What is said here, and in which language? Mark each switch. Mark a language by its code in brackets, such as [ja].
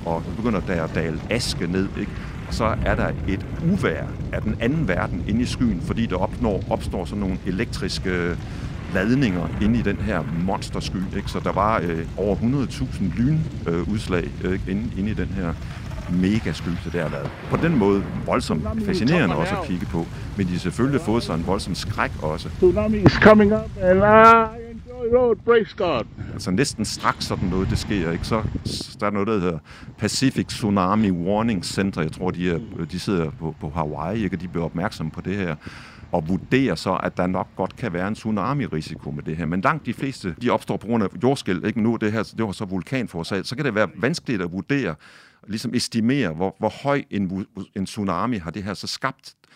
[da] Og det begynder der at dale aske ned, ikke? Så er der et uvær af den anden verden inde i skyen, fordi der opstår sådan nogle elektriske ladninger inde i den her monstersky. Ikke? Så der var over 100.000 lynudslag inde i den her megasky, så det har været på den måde voldsomt fascinerende også at kigge på. Men de har selvfølgelig fået sig en voldsom skræk også. [en] Tsunami is coming up and road, praise God. [da] Altså næsten straks sådan noget, det sker, ikke? Så der er noget, der hedder Pacific Tsunami Warning Center. Jeg tror, de sidder på Hawaii, ikke? Og de bliver opmærksomme på det her og vurderer så, at der nok godt kan være en tsunami-risiko med det her. Men langt de fleste, de opstår på grund af jordskæl, ikke? Nu det her, det var så vulkanforsag, så kan det være vanskeligt at vurdere, ligesom estimere, hvor høj en tsunami har det her så skabt.